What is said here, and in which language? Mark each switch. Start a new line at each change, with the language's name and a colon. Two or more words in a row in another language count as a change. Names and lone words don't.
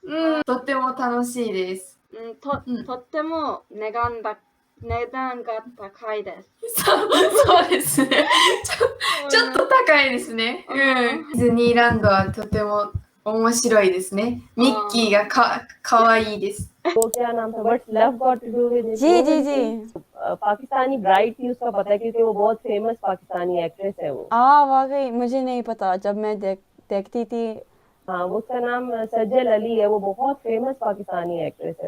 Japanese: とっても楽しいです。とっても値段が高いです。そうですね。ちょっと高いですね。ディズニーランドはとても面白いですね。ミッキーがかわいいです。
Hindi: वो क्या नाम था What's Love Got to Do with It? जी जी जी पाकिस्तानी ब्राइड थी उसका पता है क्योंकि वो बहुत फेमस पाकिस्तानी एक्ट्रेस है वो वाकई मुझे नहीं पता जब मैं देखती थी हाँ उसका नाम सज्जल अली है वो बहुत फेमस पाकिस्तानी एक्ट्रेस है